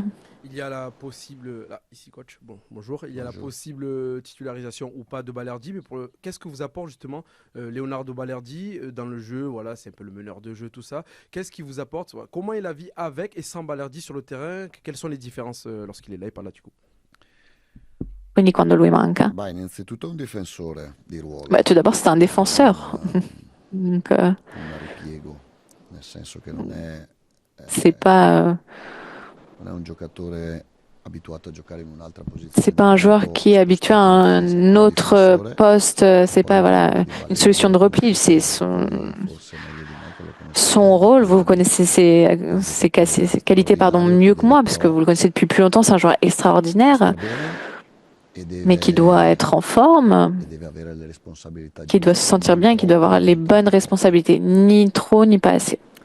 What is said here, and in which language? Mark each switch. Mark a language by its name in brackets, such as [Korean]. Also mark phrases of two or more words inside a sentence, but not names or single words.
[French] Il y a la possible, là, ici coach, bonjour, il y a la possible titularisation ou pas de Balerdi, mais qu'est-ce que vous apporte justement Leonardo Balerdi dans le jeu? Voilà, c'est un peu le meneur de jeu, tout ça. Qu'est-ce qui vous apporte? Comment est la vie avec et sans Balerdi sur le terrain? Quelles sont les différences lorsqu'il est là et pas là du coup? [Italian] Quindi quando lui manca. Beh, innanzitutto un difensore di ruolo. [French] Tout d'abord, c'est un défenseur. Donc, [Italian] Un ripiego, nel senso che non è [French] c'est pas [Italian] un giocatore abituato a giocare in un'altra posizione. [French] c'est pas un joueur qui est habitué à un autre poste. C'est pas voilà une solution de repli. C'est son rôle. Vous connaissez ses qualités mieux que moi parce que vous le connaissez depuis plus longtemps. C'est un joueur extraordinaire, mais qui doit être en forme, qui doit se sentir bien, qui doit avoir les bonnes responsabilités, ni trop ni pas assez.